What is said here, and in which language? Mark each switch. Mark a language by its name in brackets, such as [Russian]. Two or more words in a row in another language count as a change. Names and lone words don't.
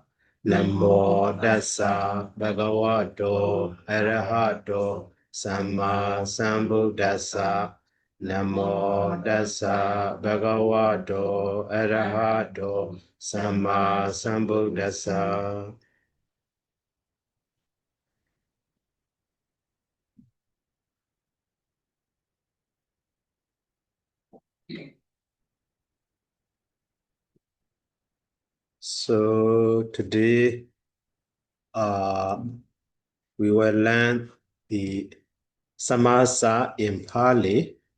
[Pali] Namo Dasa Bhagavato Arahato Samma Sambuddhassa. Namo Dasa Bhagavato Arahato Samma Sambuddhassa. [English] So today, we will learn the Samasa in Pali.